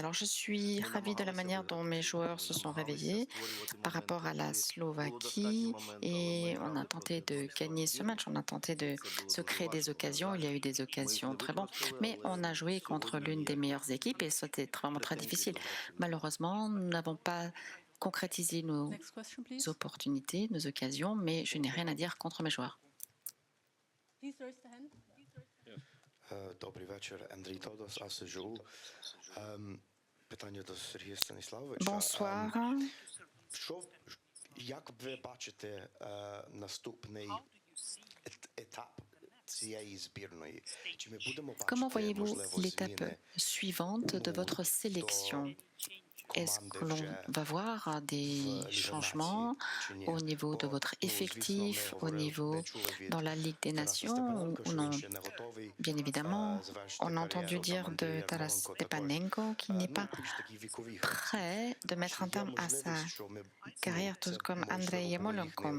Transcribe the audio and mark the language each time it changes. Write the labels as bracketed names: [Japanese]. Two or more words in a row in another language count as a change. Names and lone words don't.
[French] Alors, je suis ravie de la manière dont mes joueurs se sont réveillés par rapport à la Slovaquie et on a tenté de gagner ce match, on a tenté de se créer des occasions, il y a eu des occasions très bonnes, mais on a joué contre l'une des meilleures équipes et c'était vraiment très difficile. Malheureusement, nous n'avons pas concrétisé nos opportunités, nos occasions, mais je n'ai rien à dire contre mes joueurs. [Ukrainian] Добрий вечір, Андрій Тодос, АСЖУ. Питання до Сергія Станіславовича. [French] Bonsoir. [Ukrainian] Як ви бачите наступний етап цієї збірної? Чи ми будемо [French] Comment [Ukrainian] бачити [French] voyez-vous [Ukrainian] можливо [French] l'étape [Ukrainian] зміни [French] suivante de votre sélection? Est-ce que l'on va voir des changements au niveau de votre effectif, au niveau dans la Ligue des Nations ou non? Bien évidemment, on a entendu dire de Taras Stepanenko qu'il n'est pas prêt de mettre un terme à sa carrière, tout comme Andrei Yarmolenko.